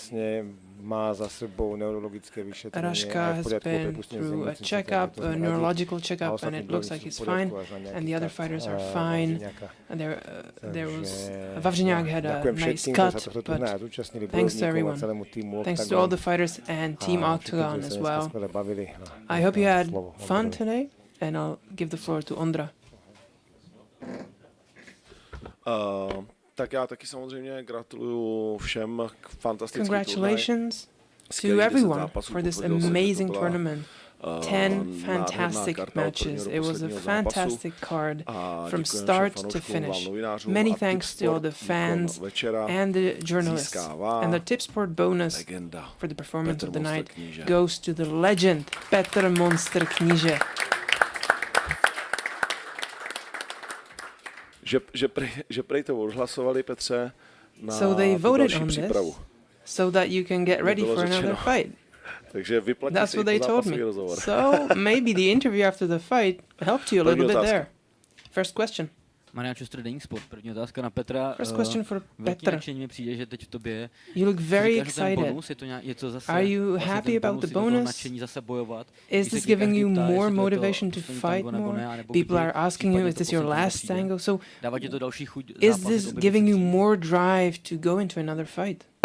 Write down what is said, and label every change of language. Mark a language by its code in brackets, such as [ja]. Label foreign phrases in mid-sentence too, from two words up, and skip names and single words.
[en] Raška has been through a checkup, a neurological checkup, and it looks like he's fine. And the other fighters are fine. And there was Wawrzyniak had a nice cut, but thanks to everyone. Thanks to all the fighters and Team OKTAGON as well. I hope you had fun today, and I'll give the floor to Ondra. [cs] Tak já taky samozřejmě gratuluju všem k fantastický [en] Congratulations to everyone for this amazing tournament. 10 fantastic matches. It was a fantastic card from start to finish. Many thanks to all the fans and the journalists. And the Tipsport bonus for the performance of the night goes to the legend Petr Monster Kníže. [cs] Že prej to odhlasovali, Petře, na [en] so they voted [cs] další [en] on [cs] přípravu. [en] This so that you can get ready for another fight. [cs] Takže vyplatí [en] That's [cs] se [en] what they told me. [cs] rozhovor. [en] So maybe the interview after the fight helped you a little bit there. First question. Marian Čustr, Deník Sport. [cs] První otázka na Petra. [en] First question for Petr. [cs] Mi přijde, že teď v tobě. [en] You look very excited. Are you happy about the bonus? Is this giving you more motivation to fight more? People are asking you, is this your last tango? So is this giving you more drive to go into another fight?